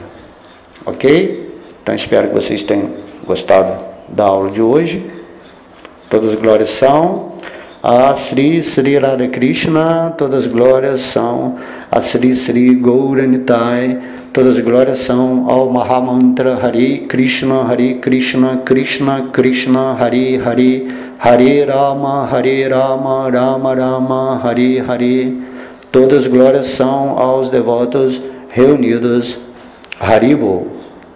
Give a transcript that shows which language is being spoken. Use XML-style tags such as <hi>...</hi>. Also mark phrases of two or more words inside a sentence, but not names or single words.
<pt>Ok? Então espero que vocês tenham gostado da aula de hoje. Todas as glórias são a Sri Sri Radha Krishna, todas as glórias são a Sri Sri Gauranitai, todas as glórias são ao Mahamantra</pt> <sa>Hare Krishna, Krishna Krishna, Hare Hare, Hare Rama, Rama Rama, Hare Hare.</sa> <pt>Todas as glórias são aos devotos reunidos. Haribol.</pt>